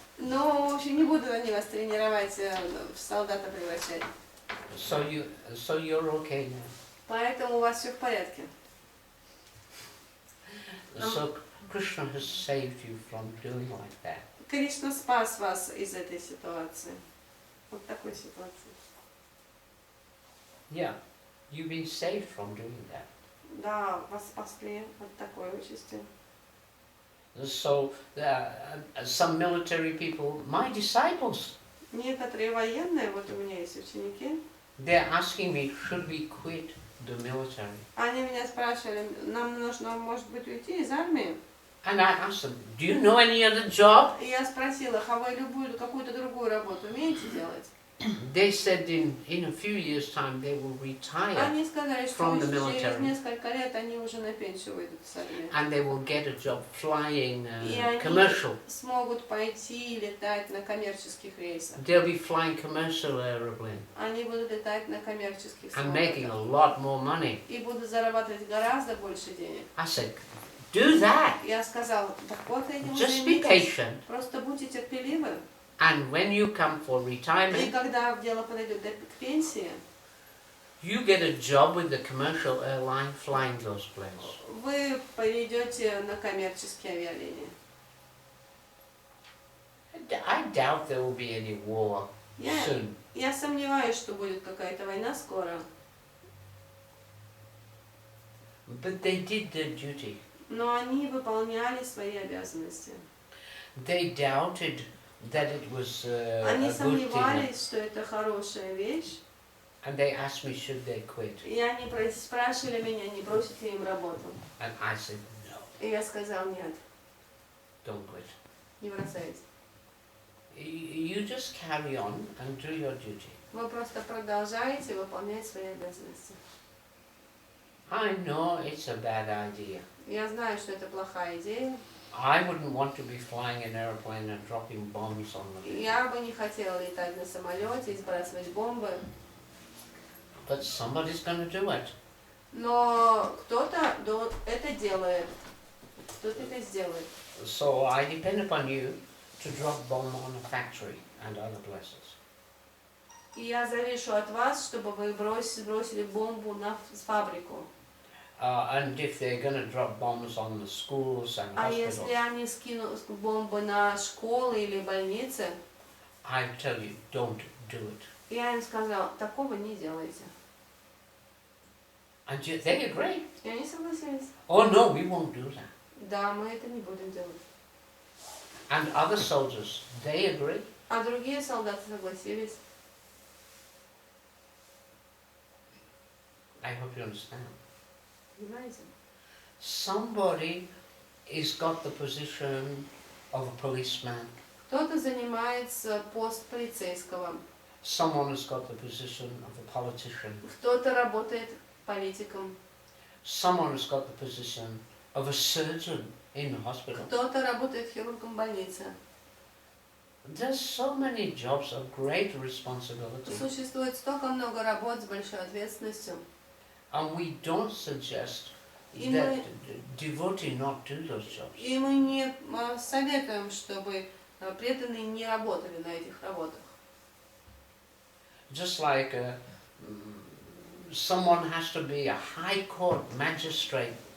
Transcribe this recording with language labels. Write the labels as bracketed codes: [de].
[ru] Но, в общем, не буду они вас тренировать, в солдата превращать. [en] So you're okay now. [ru] Поэтому у вас все в порядке. [en] So Krishna has saved you from doing like that. [ru] Кришна спас вас из этой ситуации. Вот такой ситуации. [en] Yeah, you've been saved from doing that. [ru] Да, вас спасли от такой участи. [en] So some military people, my disciples, [ru] Некоторые военные, вот у меня есть ученики, [en] they're asking me, should we quit the military? [ru] они меня спрашивали, нам нужно, может быть, уйти из армии? [en] And I asked them, do you know any other job? [ru] И я спросила, а вы любую, какую-то другую работу умеете делать? [en] They said in a few years' time they will retire [ru] Они сказали, что [en] from the [ru] через [en] military. [ru] несколько лет они уже на пенсию выйдут с армии. [en] And they will get a job flying [ru] И они [en] commercial. [ru] смогут пойти летать на коммерческих рейсах. [en] They'll be flying commercial aeroplane [ru] Они будут летать на коммерческих [en] and making a [ru] самолетах. [en] lot more money. [ru] И будут зарабатывать гораздо больше денег. [en] I said, do that. [ru] Я сказала, так вот этим [en] Just be [ru] займитесь. [en] patient. [ru] Просто будьте терпеливы. [en] And when you come for [ru] И [en] retirement, [ru] когда дело подойдет к пенсии, [en] you get a job with the commercial airline flying those planes. [ru] вы пойдете на коммерческие авиалинии. [en] I doubt there will be any war soon. [ru] Я сомневаюсь, что будет какая-то война скоро. [en] But they did their duty. [ru] Но они выполняли свои обязанности. [en] They doubted that it was [ru] Они [en] a good thing. [ru] сомневались, что это хорошая вещь. [en] And they asked me, should they quit? [ru] И они спрашивали меня, не бросить ли им работу. [en] And I said, no, [ru] И я сказал, нет, [en] don't quit. [ru] не бросайте. [en] You just carry on and do your duty. [ru] Вы просто продолжаете выполнять свои обязанности. [en] I know it's a bad idea. [ru] Я знаю, что это плохая идея. [en] I wouldn't want to be flying an airplane and dropping bombs on them. [ru] Я бы не хотела летать на самолете и сбрасывать бомбы. [en] But somebody's going to do it. [ru] Но кто-то это делает. Кто-то это сделает. [en] So I depend upon you to drop bomb on a factory and other places. [ru] И я завишу от вас, чтобы вы бросили бомбу на фабрику. [en] And if they're going to drop bombs on the schools and [ru] А [en] hospitals, [ru] если они скинут бомбы на школы или больницы, [en] I tell you, don't do it. [ru] я им сказала, такого не делайте. [en] And they agree. [ru] И они согласились. [en] Oh no, we won't do that. [ru] Да, мы это не будем делать. [en] And other soldiers, they agree. [ru] А другие солдаты согласились. [en] I hope you understand. [ru] Понимаете? [en] Somebody is got the position of a policeman. [ru] Кто-то занимается пост полицейского, [en] Someone has got the position of a politician. [ru] кто-то работает политиком, [en] Someone has got the position of a surgeon in the hospital. [ru] кто-то работает хирургом в больнице. [en] There's so many jobs of great responsibility. [ru] Существует столько много работ с большой ответственностью. [en] And we don't suggest [ru] И [en] that [ru] мы- [en] devotee not do those jobs. [ru] И мы не советуем, чтобы преданные не работали на этих работах. [en] Just like someone has to be a high court magistrate.